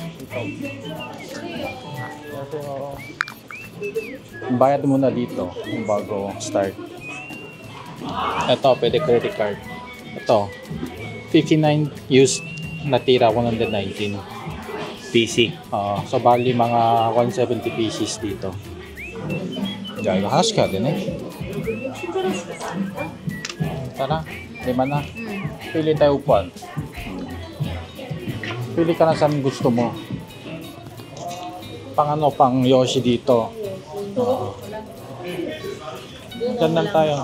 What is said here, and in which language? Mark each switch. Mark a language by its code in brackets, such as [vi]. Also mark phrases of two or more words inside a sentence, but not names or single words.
[tl] Bayad muna dito bago start. Ito, pwede [en] credit card. [tl] Ito, 59 used, natira 119. PC. So bali mga 170 pieces dito. [ko] 야, 이거 하나씩 해야 되네. [tl] Tara, lima na. Pili tayo upuan. Pili ka na saan gusto mo. Pang ano, pang Yoshi dito. Diyan lang tayo.